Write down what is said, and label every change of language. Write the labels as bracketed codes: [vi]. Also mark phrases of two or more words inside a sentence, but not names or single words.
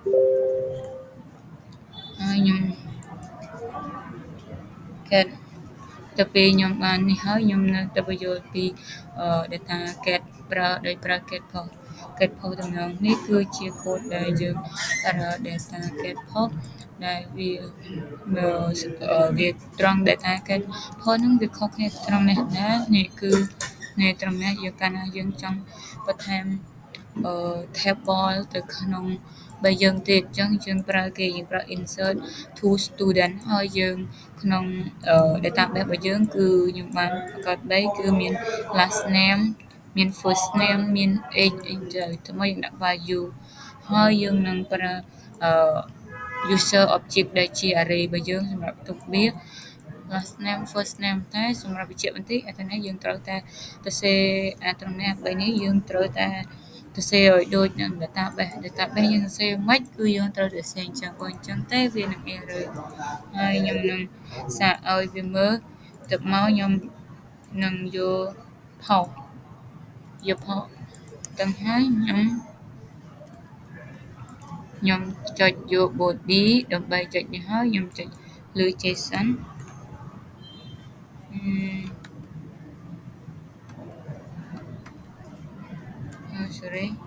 [km] ហើយខ្ញុំ get ទៅពេលខ្ញុំបាននេះហើយខ្ញុំនៅទៅបញ្យល់ពី [en] data get [km] ដោយប្រើ [en] get post [km] តំណងនេះគឺជាកូដដែលយើងប្រើ [en] data get post [km] ដែល វាត្រង់ [en] data get post [km] ហ្នឹងវាខុសគ្នាត្រង់នេះណានេះគឺនេះត្រង់នេះយើងកាលណាយើងចង់បន្ថែមtable ទៅក្នុងបើយើងទៀតអញ្ចឹងយើងប្រើយើងប្រើ [en] insert to student [km] ហើយយើងក្នុង database របស់យើងគឺខ្ញុំបានបង្កើត3គឺមាន [en] last name [km] មាន [en] first name [km] មាន age អីទៅមកយើងដាក់ value ហើយយើង នឹងប្រើ [en] user object [km] ដែលជា array របស់យើងសម្រាប់ទុកវា [en] last name first name [km] តែសម្រាប់វិជ្ជាបន្តិចអា នេះយើងត្រូវតែទៅសេត្រង់នេះ3នេះយើងត្រូវតែទៅសេឲ្យ ដូចនឹង database យើងសេមិនគឺយើងត្រូវតែសេអញ្ចឹងបើអញ្ចឹងទេវានឹង error ហើយខ្ញុំនឹងសាកឲ្យវាមើលទៅមកខ្ញុំនឹងយកផុសទាំងហើយខ្ញុំចុចយក body ដើម្បីចុចនេះហើយខ្ញុំចុចលើ [en] JSON sorry